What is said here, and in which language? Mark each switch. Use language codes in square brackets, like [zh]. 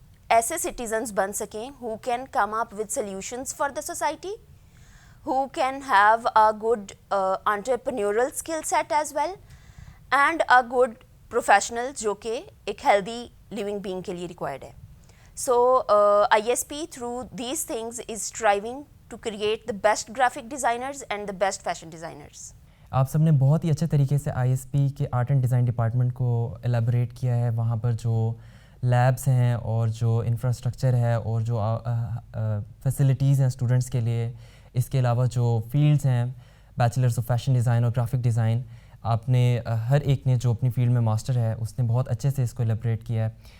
[ur] ایسے سٹیزنس بن سکیں [en] who can come up with solutions for the society, who can have a good entrepreneurial skill set as well and a good professional [ur] جو کہ ایک healthy living being کے لیے required ہے. [en] So I S P through these things is striving to create the best graphic designers and the best fashion designers. [ur] آپ سب نے بہت ہی اچھے طریقے سے آئی ایس پی کے آرٹ اینڈ ڈیزائن ڈپارٹمنٹ کو ایلیبریٹ کیا ہے, وہاں پر جو لیبس ہیں اور جو انفراسٹرکچر ہے اور جو فیسلٹیز ہیں اسٹوڈنٹس کے لیے، اس کے علاوہ جو فیلڈز ہیں بیچلرز آف فیشن ڈیزائن اور گرافک ڈیزائن، آپ نے ہر ایک نے جو اپنی فیلڈ میں ماسٹر ہے اس نے بہت اچھے سے اس کو ایلیبریٹ کیا ہے.